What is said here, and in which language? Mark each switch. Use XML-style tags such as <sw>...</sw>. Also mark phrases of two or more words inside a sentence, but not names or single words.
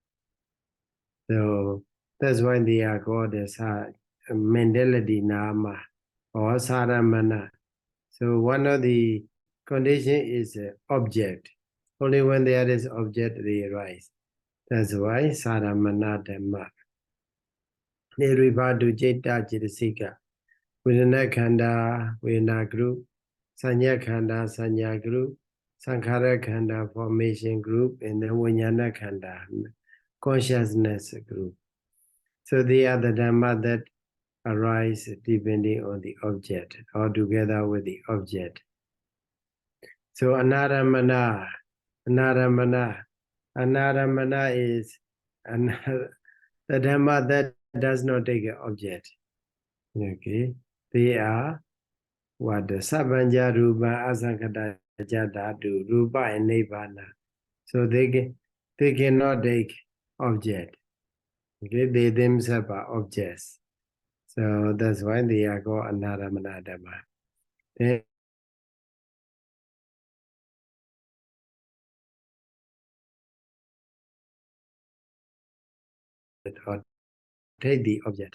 <en>So that's why they are called as mentality nama or saramana. So one of the conditions is object. Only when there is object they arise. That's why</en> <pi>saramana dhamma.</pi> <en>They refer to</en> <pi>citta cittasika. Vedana khanda,</pi> <en>vedana group.</en> <pi>Sanya khanda,</pi> <en>sanya group.</en> <pi>Sankhara khanda,</pi> <en>formation group. And then</en> <pi>vijnana khanda,</pi> <en>consciousness group. So they are the dhamma that arise depending on the object or together with the object. So anaramana is the dhamma that does not take an object. Okay, they are what the</en> <pi>sabanja rupa asankata jatatu rupa</pi> <en>and nibbana. So they cannot take object. Okay, they themselves are objects. So that's why they are called</en> <pi>anaramana dhamma.</pi> <en>Then or take the object.</en>